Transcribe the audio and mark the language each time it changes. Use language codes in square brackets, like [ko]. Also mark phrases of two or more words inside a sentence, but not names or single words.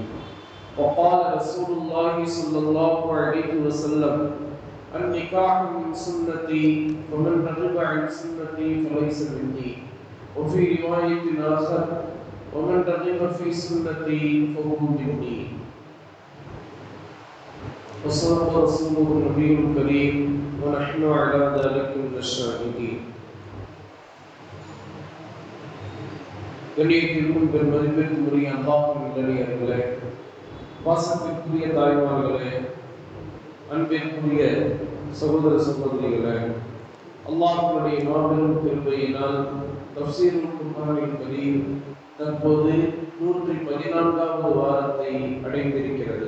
[ar] وقال رسول الله صلى الله عليه وسلم: النكاح من سنتي فمن رغب عن سنتي فليس مني. وفي رواية آخر: ومن رغب في سنتي فهو مني. وصدق رسوله النبي الكريم ونحن على ذلك من الشاهدين. [ta] கண்ணியத்திற்கும் பெருமதிப்பிற்கும் உரிய அல்லாஹ்வின் நல்லடியார்களே, பாசத்திற்குரிய தாய்மார்களே, அன்பிற்குரிய சகோதர சகோதரிகளே, அல்லாஹ்வுடைய மாபெரும் கிருபையினால் தஃப்சீருல் குர்ஆனின் படி தற்போது 114வது வாரத்தை அடைந்திருக்கிறது.